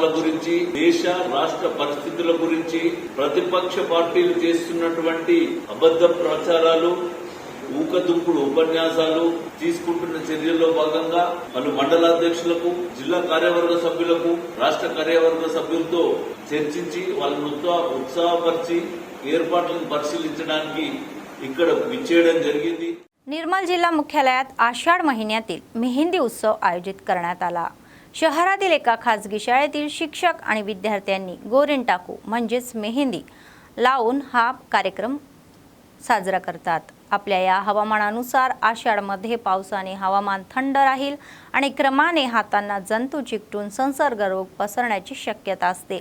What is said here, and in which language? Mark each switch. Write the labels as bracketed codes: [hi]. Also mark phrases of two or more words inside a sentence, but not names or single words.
[te] గురించి, దేశ రాష్ట్ర పరిస్థితుల గురించి, ప్రతిపక్ష పార్టీలు చేస్తున్నటువంటి అబద్ధ ప్రచారాలు, ఊకదుంపుడు ఉపన్యాసాలు, తీసుకుంటున్న చర్యల్లో భాగంగా పలు మండలాధ్యక్షులకు, జిల్లా కార్యవర్గ సభ్యులకు, రాష్ట్ర కార్యవర్గ सभ्युలతో చర్చించి వాళ్ళను ఉత్సాహపరిచి ఏర్పాట్లను పరిశీలించడానికి ఇక్కడ విచ్చేయడం జరిగింది. [mr] निर्मल जिल्हा मुख्यालयात आषाढ महिन्यातील मेहंदी उत्सव आयोजित करण्यात आला. शहरातील एका खासगी शाळेतील शिक्षक आणि विद्यार्थ्यांनी गोरिंटाकू म्हणजेच मेहंदी लावून हा कार्यक्रम साजरा करतात. आपल्या या हवामानानुसार आषाढमध्ये पावसाने हवामान थंड राहील आणि क्रमाने हातांना जंतू चिकटून संसर्ग रोग पसरण्याची शक्यता असते.